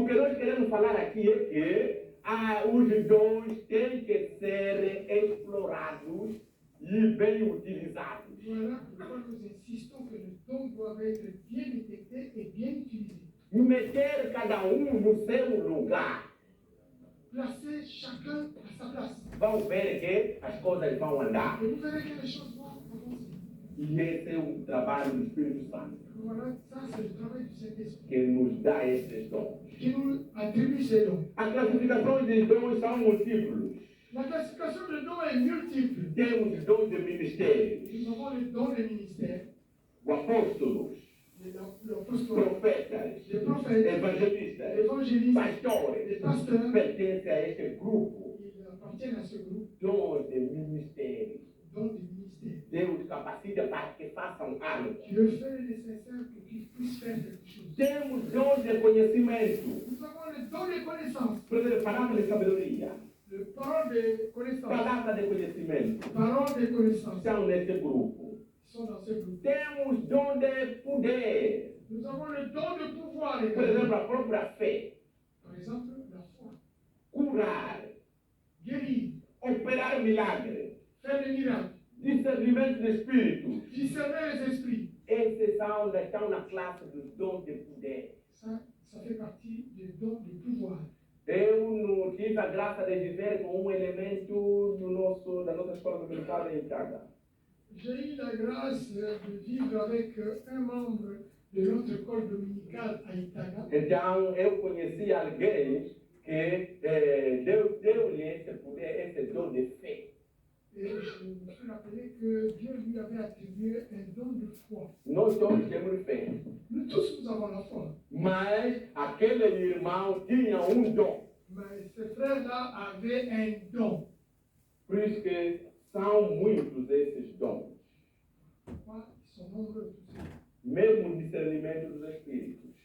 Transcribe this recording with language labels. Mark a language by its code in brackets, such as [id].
[pt] O que nós queremos falar aqui é que os dons têm que ser explorados e bem utilizados. [fr] Voilà pourquoi nous insistons que les dons doivent être bien détectés et bien utilisés. [pt] Meter cada no seu lugar. [fr] Placer chacun à sa place. [pt] Vão ver que as coisas vão andar. [fr] Et vous verrez que les choses vont avancer. [pt] E esse é o trabalho do Espírito Santo, [fr] Voilà, ça c'est le travail du Saint-Esprit [pt] que nos dá esses dons. [fr] qui nous attribue ces dons. [pt] As classificações de dons são múltiplos. [fr] La classification de dons est multiple. [pt] Temos dons de ministérios, [fr] Nous avons le don des ministères, [pt] apóstolos, [fr] l'apostole, [pt] profetas, [fr] les prophètes, [pt] evangelistas, [fr] les évangélistes, [pt] pastores. [fr] les pasteurs. [pt] Pertencem a este grupo. [fr] Ils appartiennent à ce groupe, [pt] Dons de ministérios. [fr] don des ministères. [pt] Deus capacita para que façam algo. [fr] Dieu fait le nécessaire pour qu'ils puissent faire quelque chose. [pt] Temos dons de conhecimento. [fr] Nous avons le don de connaissance, [pt] Por exemplo, palavra de sabedoria. [fr] le parole de connaissance, [pt] Palavra de conhecimento. [fr] parole de connaissance. [pt] Estão nesse grupo. [fr] Ils sont dans ce groupe. [pt] Temos dom de poder. [fr] Nous avons le don de pouvoir. [pt] Por exemplo, a própria fé. [fr] Par exemple, la foi, [pt] Curar. [fr] guérir, [pt] Operar milagres. [fr] faire des miracles, [pt] Discernimento de espírito. [fr] discerner les esprits. [pt] Esses estão na classe dos dons de poder. [fr] Ça fait partie des dons de pouvoir. [pt] Eu não tive a graça de viver com elemento da nossa escola dominical em casa. [fr] J'ai eu la grâce de vivre avec un membre de notre école dominicale à Itaga. [pt] Então, eu conheci alguém que deu-lhe esse poder, esse dom de fé. [fr] Et je me suis rappelé que Dieu lui avait attribué un don de foi. [pt] Nós todos temos fé. [fr] Nous tous, nous avons la foi. [pt] Mas aquele irmão tinha dom. [fr] Mais ce frère-là avait un don. [pt] Por isso que são muitos esses dons. [fr] Pourquoi ils sont nombreux tous ces dons. [pt] Mesmo o discernimento dos espíritos.